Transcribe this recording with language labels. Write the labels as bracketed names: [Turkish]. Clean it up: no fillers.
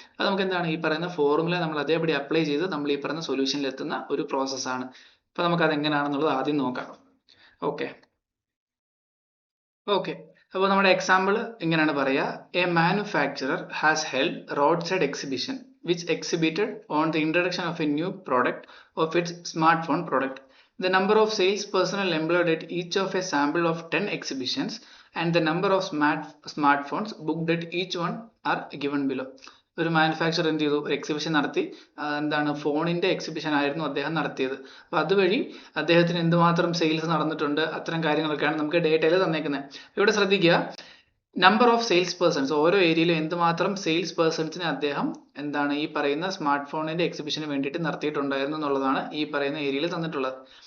[Malayalam] അത് നമുക്ക് ഈ പറയുന്ന ഫോർമുല നമ്മൾ അതേപടി അപ്ലൈ ചെയ്ത് നമ്മൾ ഈ പറയുന്ന സൊല്യൂഷനിൽ എത്തുന്ന ഒരു പ്രോസസ്സാണ്. അപ്പൊ നമുക്ക് അത് എങ്ങനെയാണെന്നുള്ളത് ആദ്യം നോക്കാം. ഓക്കെ, അപ്പോൾ നമ്മുടെ എക്സാമ്പിൾ ഇങ്ങനെയാണ് പറയുക. [English] A manufacturer has held road side exhibition which exhibited on the introduction of a new product of its smartphone product. The number of sales personnel employed at each of a sample of 10 exhibitions and the number of smartphones booked at each one are given below. [Malayalam] ഒരു manufacture എന്ത് ചെയ്തു, ഒരു exhibition നടത്തി. എന്താണ്, ഫോണിന്റെ exhibition ആയിരുന്നു അദ്ദേഹം നടത്തിയത്. അപ്പൊ അതുവഴി അദ്ദേഹത്തിന് എന്തുമാത്രം സെയിൽസ് നടന്നിട്ടുണ്ട്, അത്തരം കാര്യങ്ങളൊക്കെയാണ് നമുക്ക് ഡേറ്റയിൽ തന്നേക്കുന്നത്. ഇവിടെ ശ്രദ്ധിക്കുക, നമ്പർ ഓഫ് സെയിൽസ് പേഴ്സൺസ്, ഓരോ ഏരിയയിലും എന്തുമാത്രം സെയിൽസ് പേഴ്സൺസിനെ അദ്ദേഹം എന്താണ് ഈ പറയുന്ന സ്മാർട്ട് ഫോണിന്റെ എക്സിബിഷന് വേണ്ടിയിട്ട് നടത്തിയിട്ടുണ്ടായിരുന്നു എന്നുള്ളതാണ് ഈ പറയുന്ന ഏരിയയിൽ തന്നിട്ടുള്ളത്.